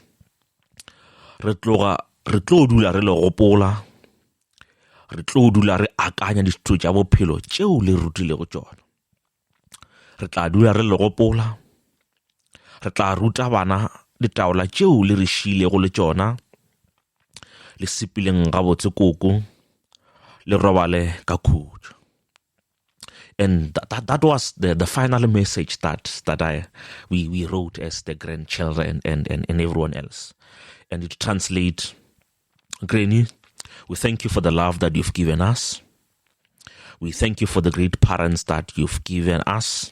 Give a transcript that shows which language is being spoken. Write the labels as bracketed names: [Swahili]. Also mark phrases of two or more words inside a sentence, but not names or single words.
[Northern Sotho] Re tlo dula re le gopola, re tlo dula re akanya dithuto tša bophelo tšeo le rutilego tšona. Re tla dula re le gopola, re tla ruta bana ditaola tšeo le re šilego le tšona, le sepileng gabotse koko, le robale ka khutšo. [English] And that was the final message that we wrote as the grandchildren and everyone else. And it translates, Granny, we thank you for the love that you've given us. We thank you for the great parents that you've given us.